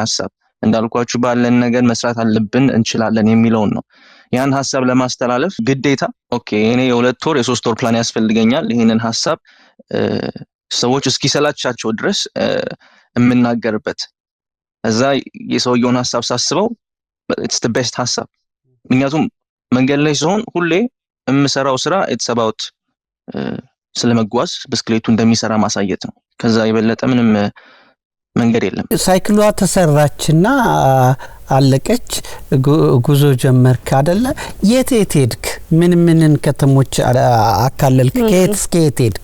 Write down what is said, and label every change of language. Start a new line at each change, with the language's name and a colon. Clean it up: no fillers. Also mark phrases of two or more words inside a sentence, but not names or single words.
Amharic: ሐሳብ፣ እንዳልኳችሁ ባለን ነገር መስራት አለብን እንችላለን የሚለውን ነው። ያን ሐሳብ ለማስተላለፍ ግዴታ ኦኬ እኔ የ2 ወር የ3 ወር ፕላን ያስፈልገኛል። ይሄንን ሐሳብ ሰዎች እስኪሰላቻቸው ድረስ የምናገርበት እዛ የሰውየውን ሐሳብ ሳስበው
English: it's the best
Amharic: ሐሳብ ምክንያቱም መንገድ ላይ ሲሆን ሁሌ የምሰራው ስራ
English: it's about
Amharic: ስለመጓዝ ብስክሌቱ እንደሚሰራ ማሳየት ነው ከዛ የበለጠ ምንም መንገድ የለም ሳይክሏ ተሰራችና አለቀች ጉዞ ጀመርክ አይደለ የት ሄድክ ምንን ከተሞች አካለልክ ከየት እስከ የት ሄድክ